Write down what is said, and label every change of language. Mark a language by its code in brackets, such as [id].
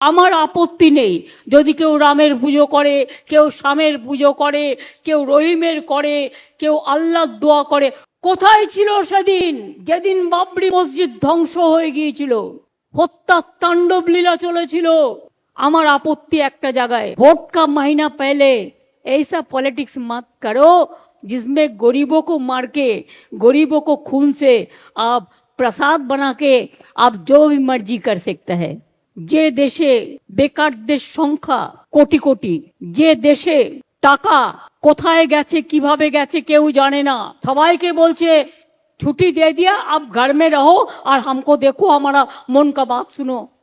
[bn] আমার আপত্তি নেই যদি কেউ রামের পুজো করে, কেউ শ্যামের পুজো করে, কেউ রহিমের করে, কেউ আল্লাহর দোয়া করে। কোথায় ছিল সেদিন যেদিন বাবরি মসজিদ ধ্বংস হয়ে গিয়েছিল, হত্যার তাণ্ডব লীলা চলেছিল? আমার আপত্তি একটা জায়গায়, [hi] वोट का महीना पहले ऐसा पॉलिटिक्स मत करो जिसमें गरीबों को मार के, गरीबों को खून से आप प्रसाद बना के आप जो भी मर्जी कर सकते हैं। [bn] যে দেশে বেকারদের সংখ্যা কোটি কোটি, যে দেশে টাকা কোথায় গেছে কিভাবে গেছে কেউ জানে না, সবাইকে বলছে ছুটি [hi] दे दिया आप घर में रहो और हमको देखो, हमारा मन का बात सुनो।